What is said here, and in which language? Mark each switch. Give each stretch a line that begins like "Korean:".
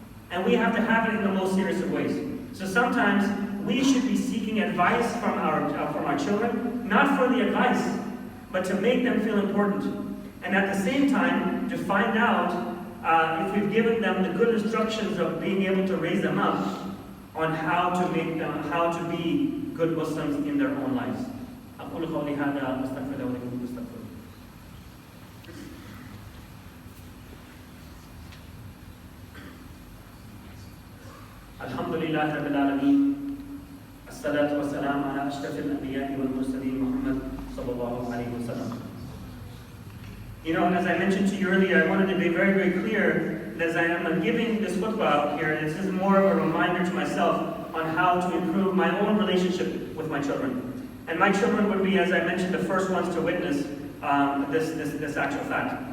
English: And we have to have it in the most serious of ways. So sometimes we should be seeking advice from our children, not for the advice, but to make them feel important. And at the same time, to find out if we've given them the good instructions of being able to raise them up on how to be good Muslims in their own lives.
Arabic: أقول قولي هذا واستغفر الله ولكم واستغفروه. الحمد لله رب العالمين الصلاة والسلام على أشرف الأنبياء والمرسلين محمد صلى الله عليه وسلم.
English: As I mentioned to you earlier, I wanted to be very, very clear that as I am giving this khutbah out here, this is more of a reminder to myself on how to improve my own relationship with my children. And my children would be, as I mentioned, the first ones to witness this actual fact.